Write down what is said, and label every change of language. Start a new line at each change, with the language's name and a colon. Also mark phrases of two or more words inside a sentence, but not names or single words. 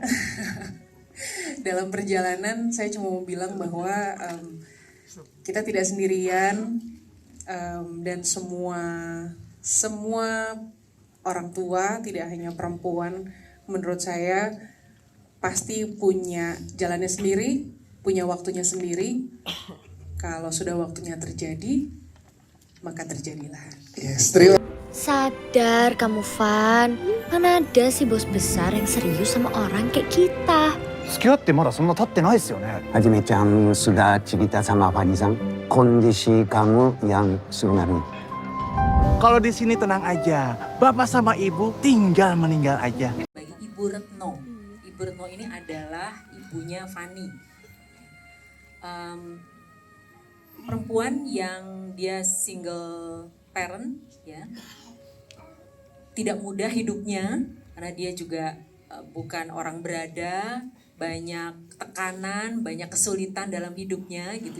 Indonesian: Dalam perjalanan saya cuma mau bilang bahwa kita tidak sendirian, dan semua orang tua, tidak hanya perempuan, menurut saya pasti punya jalannya sendiri, punya waktunya sendiri. Kalau sudah waktunya terjadi, maka terjadilah. Yes, terima. Sadar kamu, Van. Mana ada sih bos besar yang serius sama orang kayak kita.
Japanese: 付き合ってまだそんな経ってないですよね。
Indonesian: Hajime-chan sudah cerita sama Fanny-san kondisi kamu yang sebenarnya. Kalau di sini tenang aja, bapak sama ibu tinggal meninggal aja. Bagi Ibu Retno, Ibu Retno ini adalah ibunya Fanny. Perempuan yang dia single parent, ya, tidak mudah hidupnya karena dia juga bukan orang berada, banyak tekanan, banyak kesulitan dalam hidupnya gitu.